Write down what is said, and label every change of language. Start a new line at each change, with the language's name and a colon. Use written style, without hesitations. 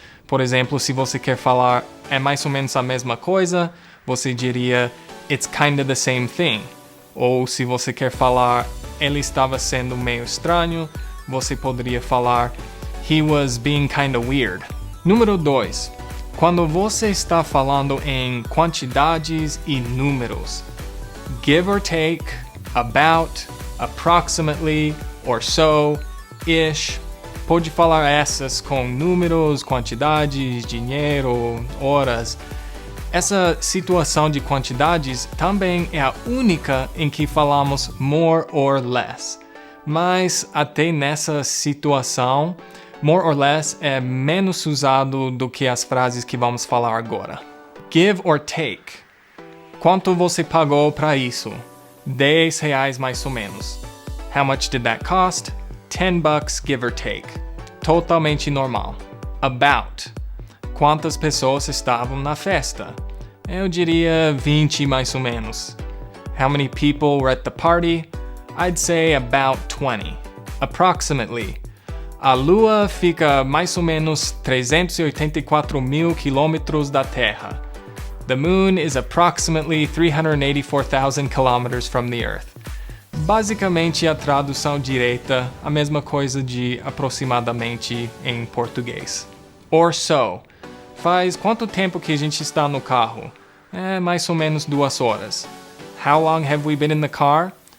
Portuguese: Por exemplo, se você quer falar é mais ou menos a mesma coisa, você diria
English: it's kinda the same thing.
Portuguese: Ou se você quer falar ele estava sendo meio estranho, você poderia falar
English: he was being kinda weird.
Portuguese: Número 2. Quando você está falando em quantidades e números.
English: Give or take, about, approximately, or so, ish.
Portuguese: Pode falar essas com números, quantidades, dinheiro, horas. Essa situação de quantidades também é a única em que falamos more or less. Mas até nessa situação, more or less é menos usado do que as frases que vamos falar agora.
English: Give or take.
Portuguese: Quanto você pagou para isso? R$10 mais ou menos.
English: How much did that cost? $10 give or take.
Portuguese: Totalmente normal.
English: About.
Portuguese: Quantas pessoas estavam na festa? Eu diria 20 mais ou menos.
English: How many people were at the party? I'd say about 20. Approximately.
Portuguese: A Lua fica mais ou menos 384 mil quilômetros da Terra.
English: The moon is approximately 384,000 kilometers from the Earth.
Portuguese: Basicamente, a tradução direta, a mesma coisa de aproximadamente em português.
English: Or so.
Portuguese: Faz quanto tempo que a gente está no carro? Mais ou menos 2 horas.
English: How long have we been in the car?